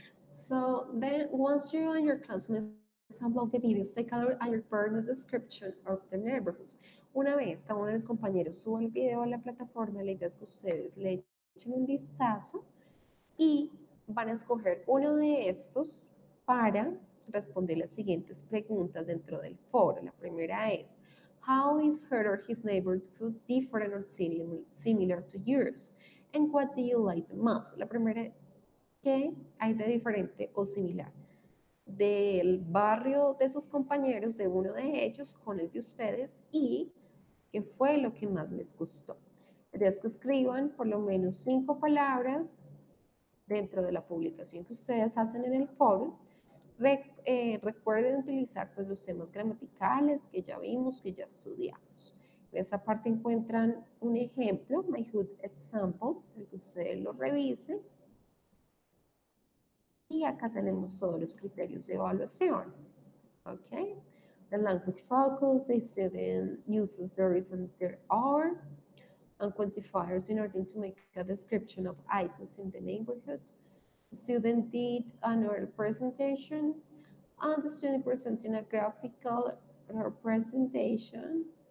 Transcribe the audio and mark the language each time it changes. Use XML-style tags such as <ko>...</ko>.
<en>So then once you and your classmates upload the videos, take a look at your partner description of the neighborhoods.</en> <es>Una vez cada uno de los compañeros suba el video a la plataforma, la idea es que ustedes le echen un vistazo y van a escoger uno de estos para responder las siguientes preguntas dentro del foro. La primera es,</es> <en>how is her or his neighborhood different or similar to yours? And what do you like the most?</en> <es>La primera es, ¿qué hay de diferente o similar del barrio de sus compañeros, de uno de ellos, con el de ustedes y qué fue lo que más les gustó? La idea es que escriban por lo menos 5 palabras dentro de la publicación que ustedes hacen en el foro. Recuerden utilizar pues, los temas gramaticales que ya vimos, que ya estudiamos. En esta parte encuentran un ejemplo, My Hood Example, para que ustedes lo revisen. Y acá tenemos todos los criterios de evaluación.</es> <en>Okay? The language focus, the student uses there is and there are, and quantifiers in order to make a description of items in the neighborhood. The student did an oral presentation, and the student presenting a graphical representation.</en>